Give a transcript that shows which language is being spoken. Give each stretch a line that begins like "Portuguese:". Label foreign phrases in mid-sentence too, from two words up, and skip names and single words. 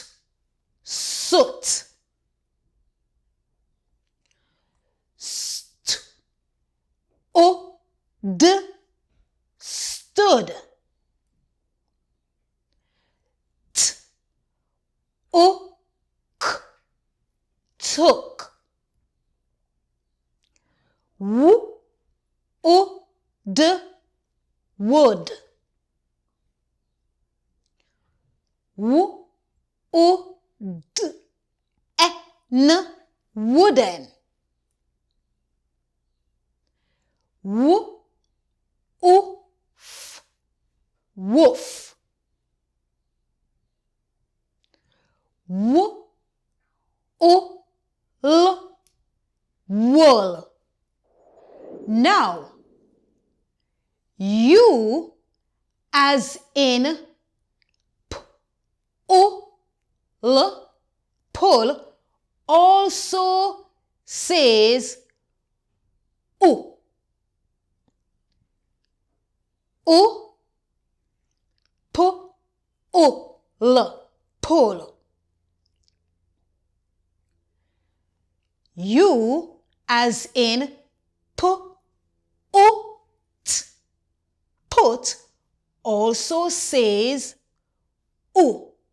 English: Soot. St, o, d. Stood. T, o, k. Took. W, o, d. Wood. W, o, d. N, wooden. W, o, f. Woof. W, o, l. Wool. Now, you as in p, o, l, pull also says o. O, p, o, l, pull. You as in p, o, t, put also says o.